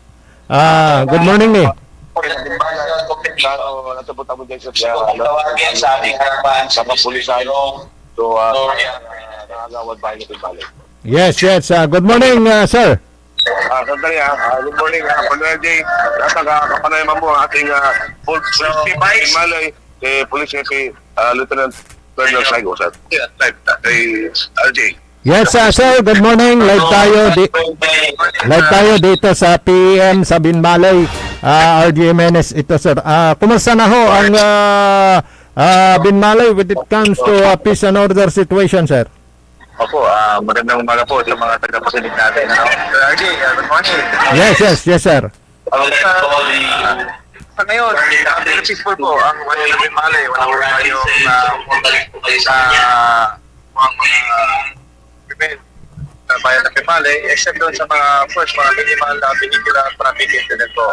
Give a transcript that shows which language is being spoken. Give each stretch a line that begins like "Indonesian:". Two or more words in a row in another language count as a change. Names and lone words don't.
English: Good morning ni. Yes. Good morning, sir. Sandali good morning, Panoy Day.
Filipino: Kapanay man po ang ating full chief Malay,
English: Police Chief Lieutenant Colonel
Filipino: Saigo, sir. Kay RJ.
English: Yes, sir. Good morning.
Filipino: Live tayo dito sa PEM sa Binmalay. RJ Jimenez ito, sir. Kumusta na ho ang Binmalay
English: when it comes to peace and order situation,
Filipino: sir? Opo, magandang umaga po sa mga tagapakinig natin.
English: RJ, good morning. Yes, sir.
Filipino: Sa ngayon, peaceful po ang Manila Binmalay. Wala po tayong event sa bayan ng Binmalay, except doon sa mga minimal na
English: vehicular traffic incident
Filipino: po.